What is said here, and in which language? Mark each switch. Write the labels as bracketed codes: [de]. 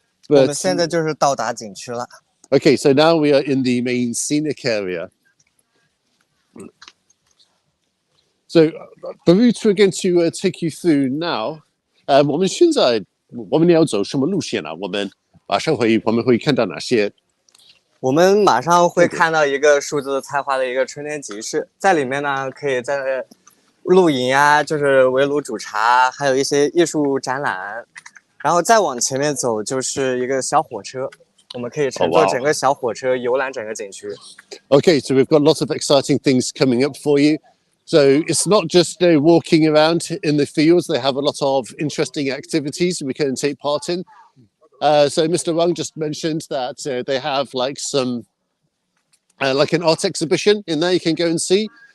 [zh] 我们 [en] But [zh] 现在就是到达景区了。 [en] okay, so now we are in the main scenic area. So the route we're going to take you through now, [zh] 我们现在我们要走什么路线呢？我们马上我们会看到哪些？我们马上会看到一个数字菜花的一个春天集市，在里面呢可以在露营啊，就是围炉煮茶，还有一些艺术展览。然后再往前面走就是一个小火车，我们可以乘坐整个小火车游览整个景区。 [en] Okay, so we've got lots of exciting things coming up for you. So it's not just walking around in the fields. They have a lot of interesting activities we can take part in. So Mr. Wang just mentioned that they have like some, like an art exhibition in there you can go and see.